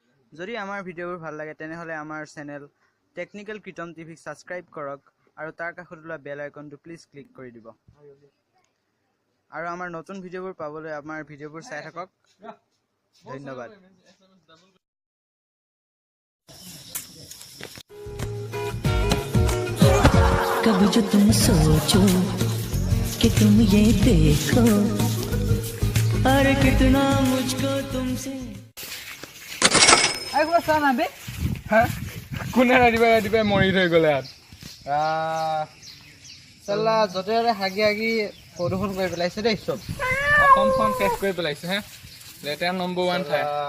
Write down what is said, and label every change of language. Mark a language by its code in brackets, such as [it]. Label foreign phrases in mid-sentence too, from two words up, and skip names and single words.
[as] যদি আমাৰ ভিডিঅ'বোৰ ভাল লাগে তেনেহলে আমাৰ চেনেল টেকনিকেল কৃতম টিভিক সাবস্ক্ৰাইব কৰক আৰু তাৰ কাষত ওলোৱা [en] bell icon [as] প্লিজ ক্লিক কৰি দিব আৰু আমাৰ নতুন ভিডিঅ'বোৰ পাবলৈ আমাৰ ভিডিঅ'বোৰ চাই থাকক ধন্যবাদ [hi] कभी जो तुम सोचो कि तुम ये देखो अरे कितना मुझको तुमसे [as] আই কোৱা চানা বে হা কোনে ৰাতিপুৱাই মৰি থৈ গ'লে ইয়াত চালা যতে হাগি হাগি প্ৰদূষণ কৰি পেলাইছে দেই চব অসমখন শেষ কৰি পেলাইছে হে লেতেৰা নম্বৰ 1 ঠাই